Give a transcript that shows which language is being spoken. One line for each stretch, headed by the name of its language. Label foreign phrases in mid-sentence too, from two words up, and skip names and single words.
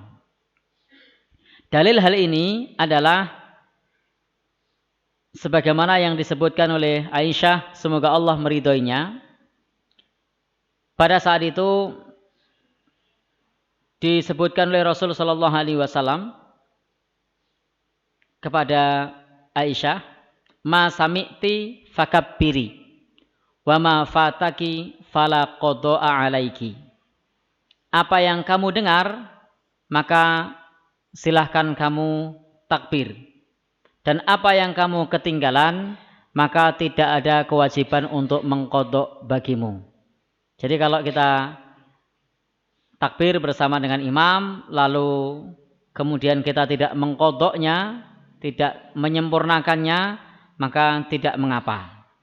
Indonesian: Dalil hal ini adalah sebagaimana yang disebutkan oleh Aisyah, semoga Allah meridhoinya. Pada saat itu disebutkan oleh Rasul
Arabic: صلى الله عليه وسلم
Indonesian: kepada Aisyah,
Arabic: ما سمعت فكبري وما فاتك فلا قضاء عليك.
Indonesian: Apa yang kamu dengar, maka silahkan kamu takbir. Dan apa yang kamu ketinggalan, maka tidak ada kewajiban untuk mengqadha bagimu. Jadi kalau kita takbir bersama dengan imam, lalu kemudian kita tidak mengqadhanya, tidak menyempurnakannya, maka tidak mengapa.